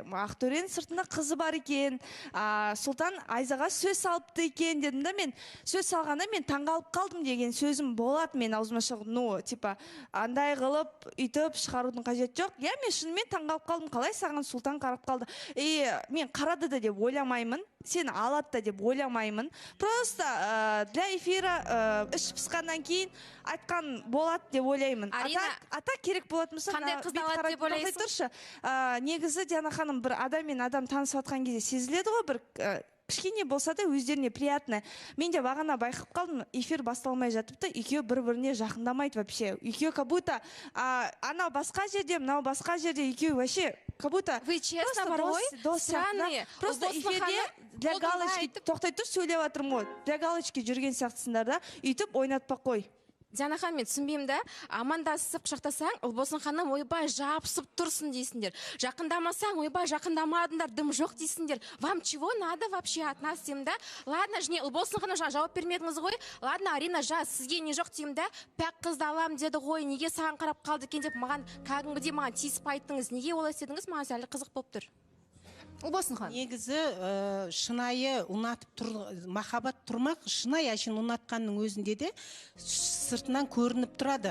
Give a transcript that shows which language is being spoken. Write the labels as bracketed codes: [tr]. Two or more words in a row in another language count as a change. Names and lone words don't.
[kk] Ақтөренің сыртында қызы бар екен, Сұлтан Айзаға сөз салыпты екен дедім да, мен сөз салғанда мен таңғалып қалдым деген сөзім болады мен аузыма шығып, типа андай қылып үйтіп шығарудың қажет жоқ. Я, мен шынымен таңғалып қалдым, қалай саған Сұлтан қарап қалды. Мен қарады да деп ойламаймын, сені алады да деп ойламаймын. [ru] Просто для эфира [kk] іш пысқаннан кейін айтқан болады деп ойлаймын. Ата керек болатын болса, қандай қызды алады деп ойлайсың? Негізі Диана ханым, бір адам мен адам танысып жатқан кезде сезіледі ғой, бір кішкене болса да өздеріне приятно. Мен де бағана байқап қалдым, эфир басталмай жатыпты, екеуі бір-біріне жақындамайды вообще. Екеуі [ru] как будто [kk] анау басқа жерде, мынау басқа жерде, екеуі [ru] вообще как будто... Вы честно [kk] бар ғой? [ru] Странные. [kk] Просто эфирде [ru] для галочки, [kk] тоқтай тұр сөйлеп жатырмын ғой. [ru] Для галочки [kk] жүрген сияқтысыңдар да, үйтіп ойнатпақ қой. Диана ханым, мен түсінбеймін да, амандасып құшақтасаң, Ұлболсын ханым, ойбай, жабысып тұрсын дейсіңдер. Жақындамасаң, ойбай, жақындамадыңдар, дым жоқ дейсіңдер. [ru] Вам чего надо вообще от нас [kk] деймін да? Ладно, жне, Ұлболсын ханым жауап бермедіңіз ғой. Ладно, Арина, сізге не жоқ деймін да? Пәк қызды алам деді ғой, неге саған қарап қалды екен деп маған кәдімгідей маған тиісіп айттыңыз. Неге олай істедіңіз? Маған әлі қызық болып тұр. Ұлболсын ханым. Негізі шынайы ұнатып тұр, махаббат тұрмақ, шынайы әшін ұнатқанның өзінде де сыртынан көрініп тұрады.